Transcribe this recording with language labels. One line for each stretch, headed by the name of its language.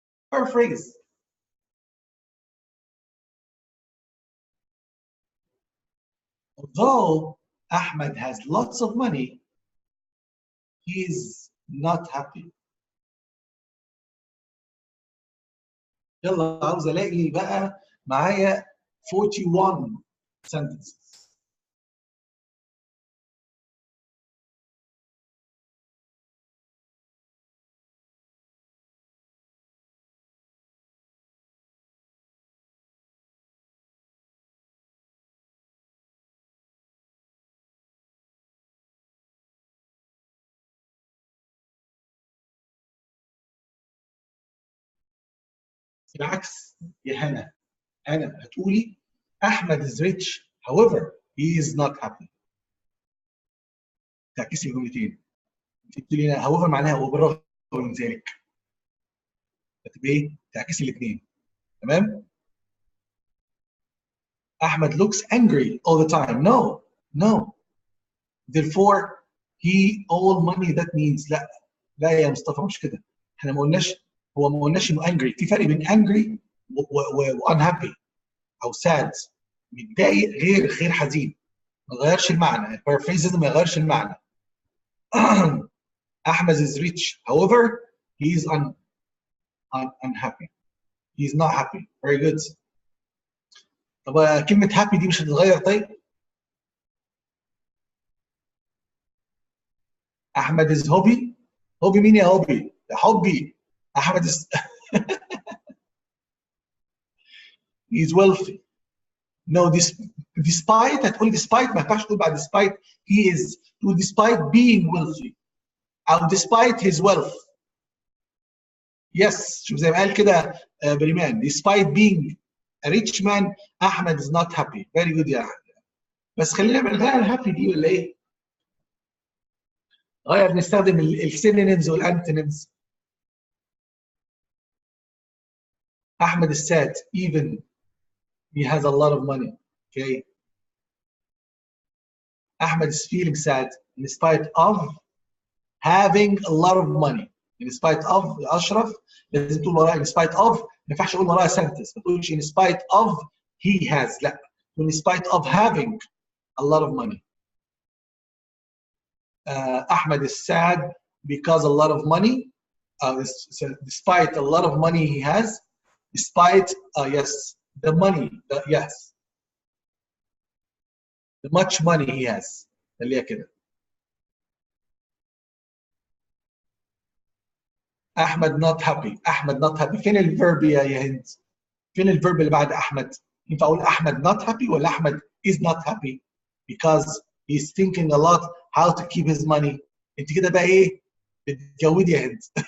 English: Paraphrase. Although Ahmed has lots of money, he is not happy.
Arabic: يلا عاوز الاقي بقى معايا 41 sentences. العكس يا هنا. هنا هتقولي
English: Ahmed is rich however he is not happy.
Arabic: تعكسي الجملتين. انت بتقولي هنا however معناها وبالرغم من ذلك. هتبقى ايه؟ تعكسي الاثنين. تمام؟
English: Ahmed looks angry all the time. No, no. Therefore he all money that means
Arabic: لا يا مصطفى مش كده. احنا ما قلناش انه angry. في فرق بين angry و unhappy او sad. متضايق غير حزين. ما غيرش المعنى. البارافريزز ما يغيرش المعنى.
English: Ahmed is rich however he is unhappy. He is not happy. Very good.
Arabic: طب كلمة happy دي مش هتتغير طيب؟ احمد
English: is hobby.
Arabic: هوبي مين يا هوبي؟ يا حبي.
English: Ahmed is he is wealthy. No, despite هتقول despite
Arabic: ما ينفعش تقول بعد
English: despite he is. تقول despite being wealthy أو despite his wealth.
Arabic: Yes, شوف زي ما قال كده بريمان.
English: Despite being a rich man, Ahmed is not happy. Very good يا أحمد.
Arabic: بس خلينا نغير happy دي ولا إيه؟ نستخدم السينونيمز والأنتونيمز.
English: Ahmed is sad even he has a lot of money. Okay. Ahmed is feeling sad in spite of having a lot of money. In spite of
Arabic: أشرف لازم تقول وراها
English: in spite of.
Arabic: ما ينفعش أقول وراها sentence. ما تقولش in spite of he has. لا.
English: in spite of having a lot of money. Ahmed is sad because a lot of money. Despite a lot of money he has. Despite yes the money. Yes. The much money he has.
Arabic: خليها كده.
English: Ahmed not happy. Ahmed not happy.
Arabic: فين الفيرب يا هند؟ فين الفيرب اللي بعد احمد؟ ينفع اقول
English: Ahmed not happy ولا Ahmed is not happy because he's thinking a lot how to keep his money.
Arabic: انت كده بقى ايه؟ بتجودي يا هند.